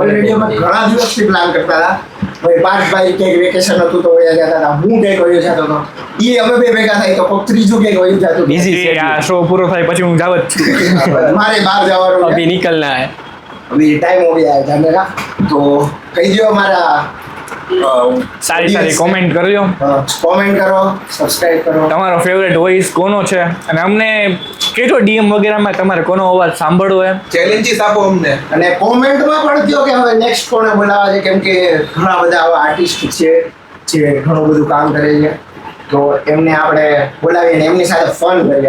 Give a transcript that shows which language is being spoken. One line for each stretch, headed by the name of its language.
Gujarati: Already અમે ઘણા દિવસથી પ્લાન કરતા હતા. ભાઈ પાર્થભાઈ ક્યાંક વેકેશન હતું તો વયા જતા હતા, હું ક્યાંક વયો જતો હતો. ઈ અમે બે ભેગા થાય તો કોક ત્રીજું ક્યાંક વયું જતું.
English: Busy.
Gujarati: એ આ શો પૂરો થાય પછી હું જાવ જ છું. મારે બહાર જવાનું છે.
Hindi: અભી નિકલના હે. अभी टाइम हो गया है जाने का, तो कही दो हमारा
Gujarati: સારી સારી કોમેન્ટ કરજો. કોમેન્ટ કરો, સબસ્ક્રાઇબ કરો. તમારો ફેવરેટ વોઇસ કોનો છે અને અમને કેટલો ડીએમ વગેરેમાં તમારે કોનો અવાજ સાંભળવો એમ. ચેલેન્જીસ આપો અમને. અને કોમેન્ટમાં પણ કહો કે હવે નેક્સ્ટ કોને બોલાવવા છે, કેમ કે ઘણા બધા આવા આર્ટિસ્ટ છે જે ઘણું બધું કામ કરે છે, તો એમને આપણે બોલાવીને એમની સાથે ફન કરીએ.